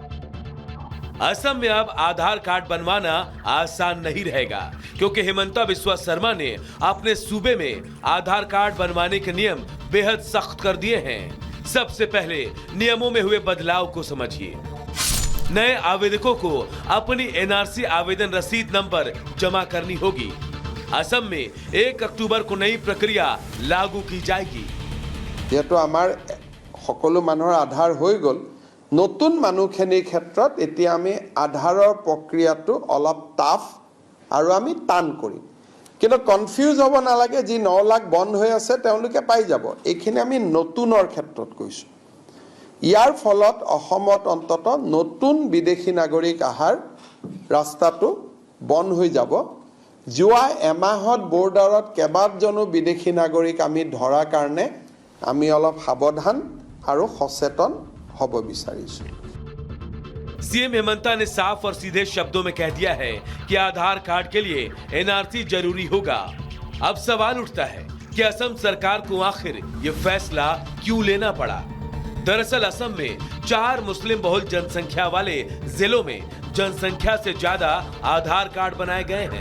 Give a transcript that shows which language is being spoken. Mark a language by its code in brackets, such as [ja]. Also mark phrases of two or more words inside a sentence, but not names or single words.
[hi] असम में अब आधार कार्ड बनवाना आसान नहीं रहेगा, क्योंकि हेमंता बिस्वा शर्मा ने अपने सूबे में आधार कार्ड बनवाने के नियम बेहद सख्त कर दिए हैं। सबसे पहले नियमों में हुए बदलाव को समझिए। नए आवेदकों को अपनी एनआरसी आवेदन रसीद नंबर जमा करनी होगी। असम में 1 अक्टूबर को नई प्रक्रिया लागू की जाएगी। [as] যেহেতু আমাৰ সকলো মানুহৰ আধাৰ হৈ গ'ল, নতুন মানুহখিনিৰ ক্ষেত্ৰত এতিয়া আমি আধাৰৰ প্ৰক্ৰিয়াটো অলপ টাফ আৰু আমি টান কৰিম। কিন্তু কনফিউজ হ'ব নালাগে, যি 9 লাখ বন্ধ হৈ আছে তেওঁলোকে পাই যাব। এইখিনি আমি নতুনৰ ক্ষেত্ৰত কৈছোঁ। ইয়াৰ ফলত অসমত অন্তত নতুন বিদেশী নাগৰিক আহাৰ ৰাস্তাটো বন্ধ হৈ যাব। যোৱা এমাহত বৰ্ডাৰত কেইবাজনো বিদেশী নাগৰিক আমি ধৰাৰ কাৰণে আমি অলপ সাৱধান আৰু সচেতন হ'ব বিচাৰিছোঁ। [hi] सीएम हेमंता ने साफ और सीधे शब्दों में कह दिया है कि आधार कार्ड के लिए एनआरसी जरूरी होगा। अब सवाल उठता है कि असम सरकार को आखिर ये फैसला क्यों लेना पड़ा। दरअसल असम में 4 मुस्लिम बहुल जनसंख्या वाले जिलों में जनसंख्या से ज्यादा आधार कार्ड बनाए गए हैं।